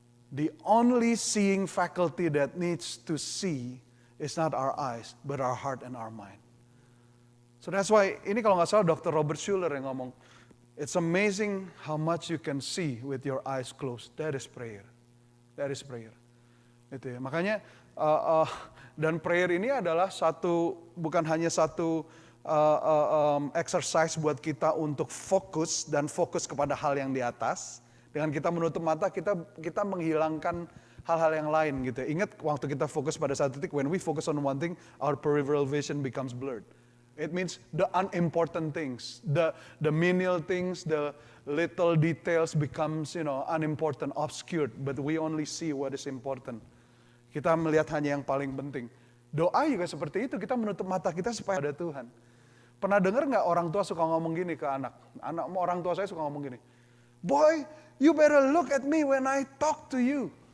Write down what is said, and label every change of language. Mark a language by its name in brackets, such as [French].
[English] The only seeing faculty that needs to see is not our eyes, but our heart and our mind. So that's why, [Indonesian] ini kalau nggak salah [English] Dr. Robert Schuller [Indonesian] yang ngomong, [English] it's amazing how much you can see with your eyes closed. That is prayer. That is prayer. [Indonesian] Itu ya. Makanya, dan prayer ini adalah bukan hanya satu exercise buat kita untuk fokus dan fokus kepada hal yang di atas. Dengan kita menutup mata, kita menghilangkan hal-hal yang lain gitu. Ingat waktu kita fokus pada satu titik, [English] when we focus on one thing, our peripheral vision becomes blurred. It means the unimportant things, the menial things, the little details becomes, unimportant, obscured, but we only see what is important. [Indonesian] Kita melihat hanya yang paling penting. Doa juga seperti itu, kita menutup mata kita supaya ada Tuhan. Pernah dengar nggak orang tua suka ngomong gini ke anak? Orang tua saya suka ngomong gini, [English] "Boy, you better look at me when I talk to you."